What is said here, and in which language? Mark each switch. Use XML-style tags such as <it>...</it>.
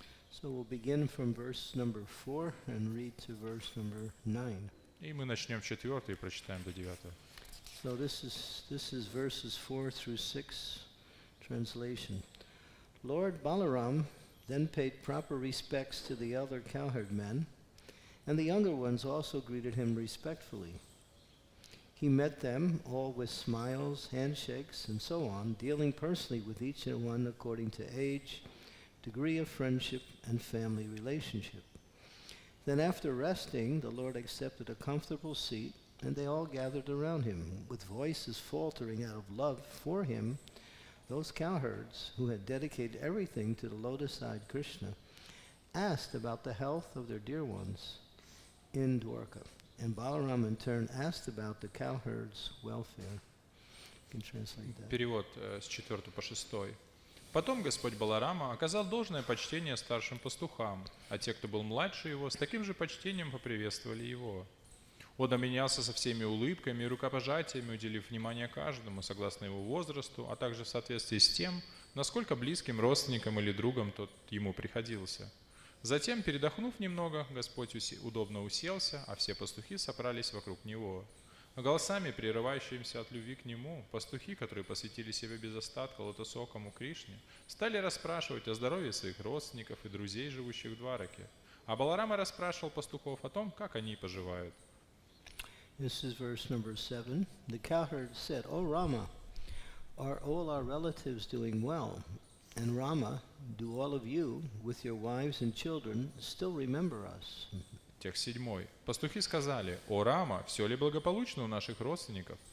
<en>So we'll begin from verse number 4 and read to verse number 9.</en> <ru>И мы начнем 4 и прочитаем до 9.</ru> <en>So this is verses 4 through 6 translation. Lord Balaram then paid proper respects to the elder cowherd men, and the younger ones also greeted him respectfully. He met them all with smiles, handshakes, and so on, dealing personally with each and one according to age, degree of friendship, and family relationship. Then after resting, the Lord accepted a comfortable seat, and they all gathered around him. With voices faltering out of love for him, those cowherds, who had dedicated everything to the lotus-eyed Krishna, asked about the health of their dear ones in Dwarka. And Balaram in turn asked about the cowherds' welfare. You can translate that.</en> <ru>Перевод с 4 по 6. Потом Господь Баларама оказал должное почтение старшим пастухам, а те, кто был младше его, с таким же почтением поприветствовали его. Он обменялся со всеми улыбками и рукопожатиями, уделив внимание каждому, согласно его возрасту, а также в соответствии с тем, насколько близким родственником или другом тот ему приходился. Затем, передохнув немного, Господь удобно уселся, а все пастухи собрались вокруг него. Голосами, прерывающимися от любви к нему, пастухи, которые посвятили себя без остатка лотосокому Кришне, стали расспрашивать о здоровье своих родственников и друзей, живущих в Двараке. А Баларама расспрашивал пастухов о том, как они поживают.</ru> <en>This is verse number 7. The cowherd said, "O Rama, are all our relatives doing well? And Rama, do all of you, with your wives and children, still remember us?"</en> <ru>Текст 7. Пастухи сказали: «О Рама, все ли благополучно у наших родственников?</ru>